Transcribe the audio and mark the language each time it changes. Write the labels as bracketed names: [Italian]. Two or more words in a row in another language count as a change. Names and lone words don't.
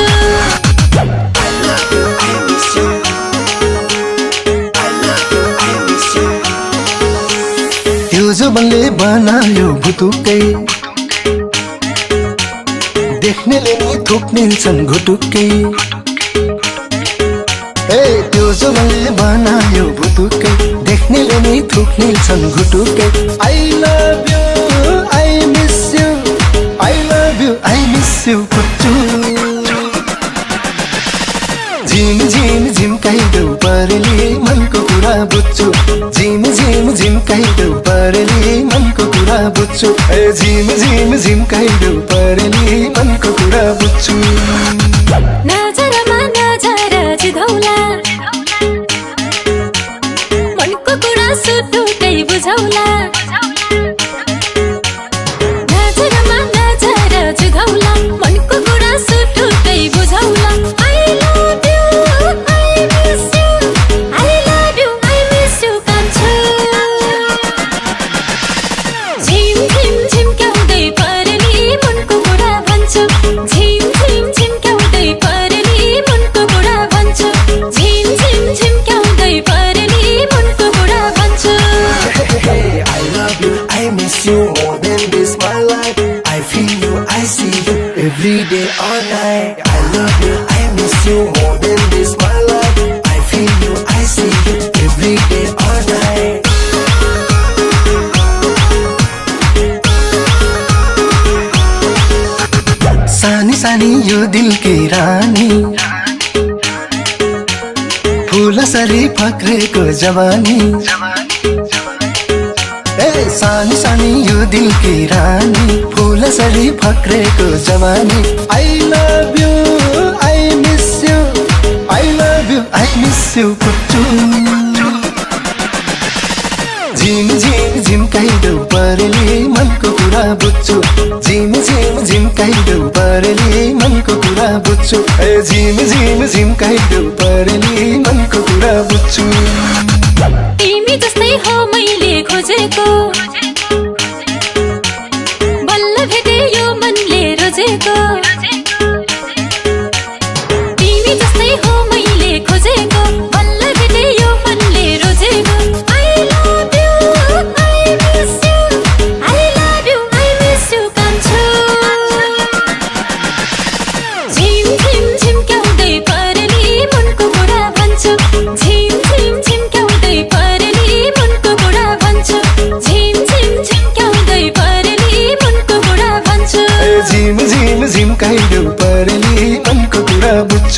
[English] I love you I miss you I love you I miss you [Nepali] त्यो जबनले बनायो भुतुकै देख्नेले नि थुक्नेछन् घुटुक्कै त्यो जबनले बनायो भुतुकै देख्नेले नि थुक्नेछन् घुटुक्कै [English] I love you I miss you I love you I miss you [Nepali] कुचु झिम झिम झिम्काइदेऊ परेली मनको कुरा बुझ्छु झिम झिम झिम्काइदेऊ परेली मनको कुरा बुझ्छु झिम झिम झिम्काइदेऊ परेली मनको कुरा बुझ्छु नजरमा नजर जिधौला मनको कुरा सुटुकै बुझौला नजरमा नजर जिधौला मनको कुरा सुटुकै बुझौला [English] I love you I miss you I love you I miss you [Nepali] कान्छो झिम झिम झिम्क्याउँदै परेली मनको कुरा भन्छु झिम झिम झिम्क्याउँदै परेली मनको कुरा भन्छु झिम झिम झिम्क्याउँदै परेली मनको कुरा भन्छु [English] I love you I miss you more than this my life I feel you I see you every day all night I love you I miss you more than this my life I feel you I see you every day all night [Nepali] सानी सानी यो दिल की रानी फूलसरी फक्रेको जवानी सानी सानी यो दिल की रानी फूलसरी फक्रेको जवानी [English] I love you I miss you I love you I miss you [Nepali] कुचु झिम झिम झिम्काइदेऊ परेली मनको कुरा बुझ्छु झिम झिम झिम्काइदेऊ परेली मनको कुरा बुझ्छु झिम झिम झिम्काइदेऊ परेली मनको कुरा बुझ्छु तिमी जस्तै हो मैले खोजेको बल्ल भेटे यो मनले रोजेको तिमी जस्तै हो मैले खोजेको बल्ल भेटे यो मनले रोजेको [English] I love you, I miss you I love you, I miss you [Nepali] कान्छो झिम झिम झिम्क्याउँदै परेली मनको कुरा भन्छु झिम झिम झिम्क्याउँदै परेली मनको कुरा भन्छु झिम झिम झिम्क्याउँदै परेली मनको कुरा भन्छु झिम झिम झिम्काइदेऊ परेली मनको कुरा बुझ्छु